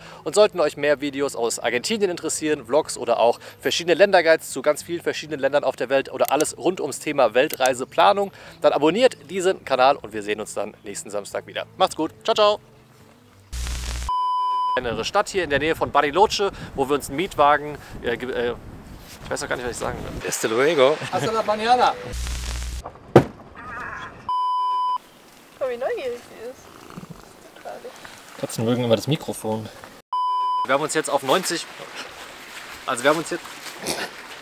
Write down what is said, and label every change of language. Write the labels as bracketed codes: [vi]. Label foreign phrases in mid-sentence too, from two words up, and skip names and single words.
[de] Und sollten euch mehr Videos aus Argentinien interessieren, Vlogs oder auch verschiedene Länderguides zu ganz vielen verschiedenen Ländern auf der Welt oder alles rund ums Thema Weltreiseplanung, dann abonniert diesen Kanal und wir sehen uns dann nächsten Samstag wieder. Macht's gut. [it] Ciao, ciao. [de] Eine Stadt hier in der Nähe von Bariloche, wo wir uns einen Mietwagen, ich weiß noch gar nicht, was ich sagen will. [es] Hasta luego. Hasta la mañana. [de] Guck, wie neugierig sie ist. Katzen mögen immer das Mikrofon. Wir haben uns jetzt auf 90, also wir haben uns jetzt